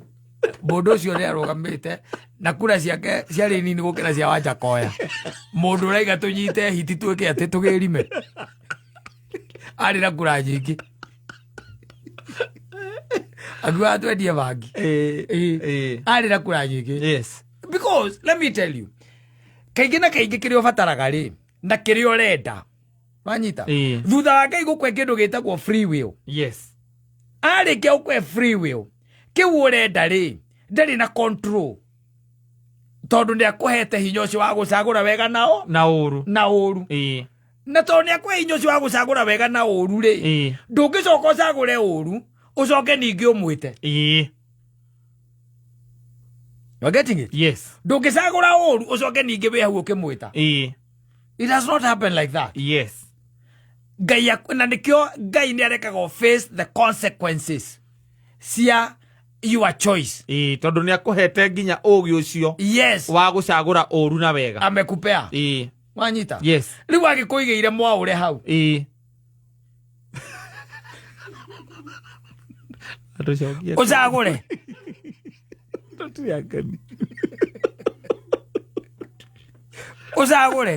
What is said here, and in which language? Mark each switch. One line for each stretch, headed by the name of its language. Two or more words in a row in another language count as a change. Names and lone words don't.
Kikuyu: Mundu ucio ni arugamite na kura ciake ciari nini gukira cia Wanjakoya mundu uraiga tunyite hiti twike ati tugirime ari na kura nyingi agwa twendie bangi ari na kura nyingi. Yes,
English: because let me tell you
Kikuyu: kaingi na kaingi kirio bataraga ri na kirio renda wanyita thutha wa Ngai gukwe kindu gitagwo
English: free will.
Kikuyu: Yes, ari ke ukwe
English: free will
Kikuyu: kiu urenda ri ndari na control tondu ni akuhete hinya ucio wa gucagura wega nao na uru na tondu ni akwe hinya ucio wa gucagura wega na uru ri ndungicoka ucagure uru ucoke ningi umwite
English: you getting it?
Kikuyu: Yes, ndungicagura uru ucoke ningi we hau ukimwita
English: it does not happen like that.
Kikuyu: Yes, Ngai na nikio Ngai ni arekaga
English: face the consequences
Kikuyu: cia
English: your choice
Kikuyu: tondu ni akuhete nginya ugi ucio yes wa gucagura uru na wega amekupea wanyita. Yes, riu agikuigeire Mwaure hau ucagure ucagure